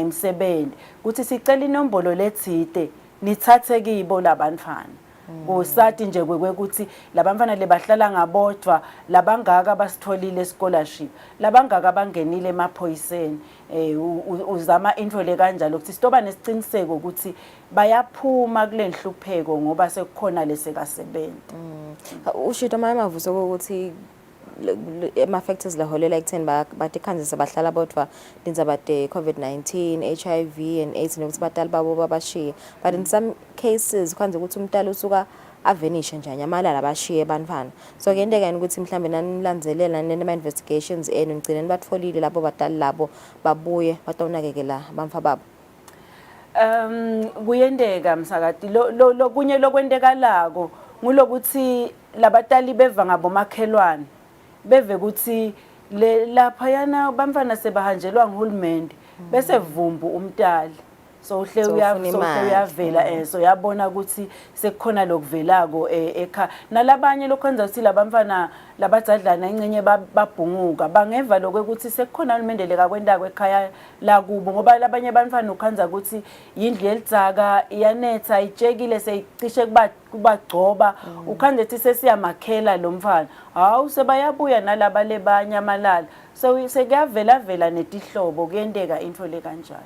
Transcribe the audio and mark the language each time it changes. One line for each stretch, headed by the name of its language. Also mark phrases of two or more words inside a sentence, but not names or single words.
Swati: imisebenzi kuthi sicela inombolo lethide nithathe kibo labantfana kusathi nje kwekuthi labantfana lebahlala ngabodwa labangaka basitholile scholarship labangaka bangenile emaphoyiseni uzama info le kanjalo ukuthi sitoba nesiciniseko ukuthi bayaphuma kule nhlupheko ngoba sekukhona lesekasebenza. Ushito mavuso ukuthi ama-factors laholela ekutheni bathi khanzisa bahlala bodwa lindzaba COVID-19,
English: HIV and AIDS
Swati: nokuthi batali babo babashiye.
English: But in some cases
Swati: khanze ukuthi umntali usuka avenishe nje anyamalala bashiye bantwana. So kuyenteka yini ukuthi mhlambe nanilandzelela nema-investigations enu nigcineni batfolile labo batali labo babuye batawunakekela bamfa babo? Kuyenteka msakati lokunye lokwenteka lako ngulokuthi labatali beva ngabomakhelwane beve ukuthi lapha yana bamfana sebahanjelwa nguhulumende bese vumbu umntali so uyavela so yabona ukuthi sekukhona lokuvelako ekhaya nalabanye lokwenza ukuthi labamfana labadzadlana incenye babhunguka bangeva lokuthi sekukhona uhulumende lekakwenda kwekhaya la kubo ngoba labanye bantfana ukhanza ukuthi yindlu elidzaka iyanetha itshekile seyicishe kubagcoba ukhanze ukuthi sesiyamakhela lo mfana hawu sebayabuya nalaba lebanyamalala so sekuyavela netihlobo kuyenteka into le kanjalo.